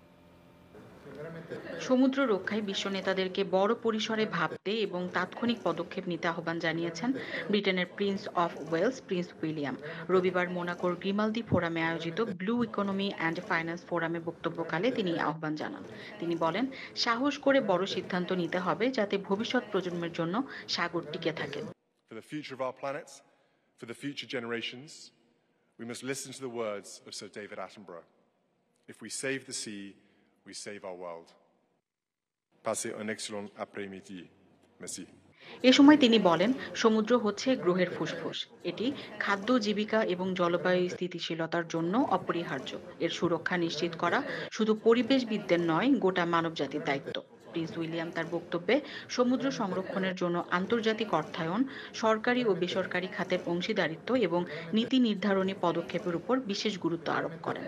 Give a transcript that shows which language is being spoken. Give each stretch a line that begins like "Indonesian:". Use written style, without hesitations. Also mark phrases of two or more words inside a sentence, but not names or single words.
Bangla: সমুদ্র রক্ষায় বিশ্ব নেতাদেরকে বড় পরিসরে ভাবতে এবং তাৎক্ষণিক পদক্ষেপ নিতে আহ্বান জানিয়েছেন ব্রিটেনের প্রিন্স অফ ওয়েলস প্রিন্স উইলিয়াম। রবিবার মোনাকোর গ্রিমালদি ফোরামে আয়োজিত ব্লু ইকোনমি অ্যান্ড ফাইন্যান্স ফোরামে বক্তব্যকালে তিনি আহ্বান জানান। তিনি বলেন, সাহস করে বড় সিদ্ধান্ত নিতে হবে যাতে ভবিষ্যৎ প্রজন্মের জন্য সাগর টিকে থাকে।
English: For the future of our planet, for the future generations, we must listen to the words of Sir David Attenborough. If we save the sea, we save our world.
French: Passez un excellent après-midi. Merci.
Bangla: এ সময় তিনি বলেন, সমুদ্র হচ্ছে গ্রহের ফুসফুস। এটি খাদ্য, জীবিকা এবং জলবায়ু স্থিতিশীলতার জন্য অপরিহার্য। এর সুরক্ষা নিশ্চিত করা শুধু পরিবেশবিদদের নয়, গোটা মানবজাতির দায়িত্ব। প্রিন্স উইলিয়াম তার বক্তব্যে সমুদ্র সংরক্ষণের জন্য আন্তর্জাতিক অর্থায়ন, সরকারি ও বেসরকারি খাতের অংশীদারিত্ব এবং নীতি নির্ধারণী পদক্ষেপের উপর বিশেষ গুরুত্ব আরোপ করেন।